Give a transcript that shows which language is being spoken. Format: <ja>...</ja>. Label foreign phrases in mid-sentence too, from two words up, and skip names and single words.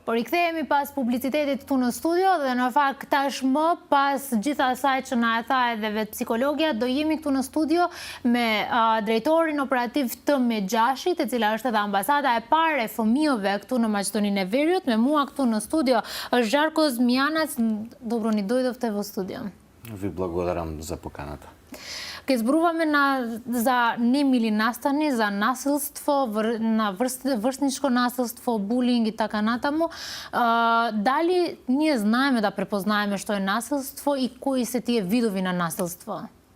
<sq>Por i kthehemi pas publicitetit këtu në studio dhe në fakt tashmë pas gjitha asaj që na e tha edhe vetë psikologja, do jemi këtu në studio me drejtorin operativ të Megjashit, e cila është edhe ambasada e parë e fëmijëve këtu në Maqedoninë e Veriut. Me mua këtu në studio është Žarko Zmijanac.</sq> <mk>Dobro ни дојдовте во студио. Ви благодарам за поканата. Ке зборуваме за немили настани, за насилство, на врсничко насилство, булинг и така натаму. Дали ние знаеме да препознаеме што е насилство и кои се тие видови на насилство?</mk>